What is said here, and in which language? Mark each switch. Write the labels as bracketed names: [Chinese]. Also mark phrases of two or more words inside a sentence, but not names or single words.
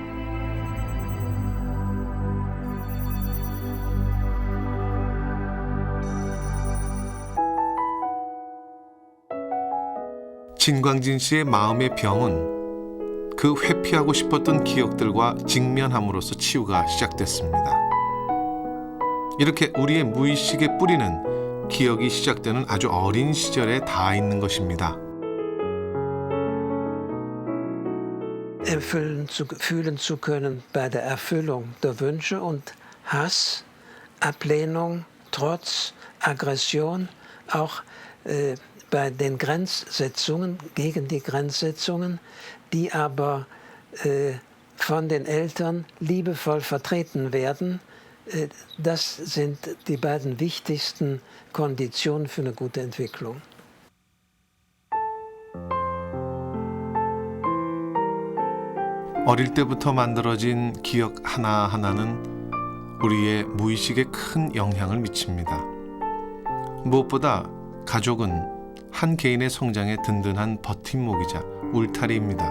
[Korean] 진광진 씨의 마음의 병은 그 회피하고 싶었던 기억들과 직면함으로써 치유가 시작됐습니다. 이렇게 우리의 무의식의 뿌리는 기억이 시작되는 아주 어린 시절에 닿아 있는 것입니다. [German] Fühlen zu können bei der Erfüllung der Wünsche und Hass, Ablehnung, Trotz, Aggression, auch bei den Grenzsetzungen, gegen die Grenzsetzungen, die aber von den Eltern liebevoll vertreten werden. Das sind die beiden wichtigsten Konditionen für eine gute Entwicklung. [Korean] 어릴 때부터 만들어진 기억 하나하나는 우리의 무의식에 큰 영향을 미칩니다. 무엇보다 가족은 한 개인의 성장에 든든한 버팀목이자 울타리입니다.